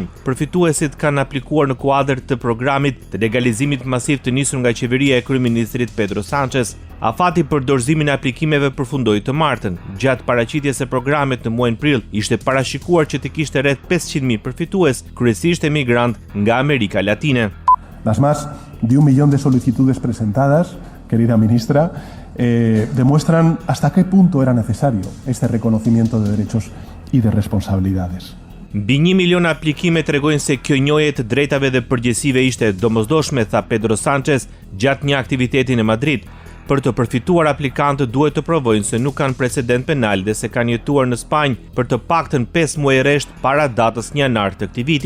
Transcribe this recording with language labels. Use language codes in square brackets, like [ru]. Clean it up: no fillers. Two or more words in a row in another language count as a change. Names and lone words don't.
[sq] Përfituesit kanë aplikuar në kuadër të programit të legalizimit masiv të nisur nga qeveria e kryeministrit Pedro Sánchez. Afati për dorëzimin e aplikimeve përfundoi të martën. Gjatë paraqitjes së programit në muajin prill, ishte parashikuar që të kishte rreth 500.000 përfitues, kryesisht emigrant nga Amerika Latine. [es] Las más de 1 millón de solicitudes presentadas, querida ministra, demuestran hasta qué punto era necesario este reconocimiento de derechos y de responsabilidades. [sq] Mbi 1 milion aplikime tregojnë se kjo njohje të drejtave dhe përgjegjësive ishte domosdoshme, tha Pedro Sánchez gjatë një aktiviteti në Madrid. Për të përfituar, aplikantët duhet të provojnë se nuk kanë precedent penal dhe se kanë jetuar në Spanjë për të paktën 5 muaj rresht para datës 1 janar të këtij viti.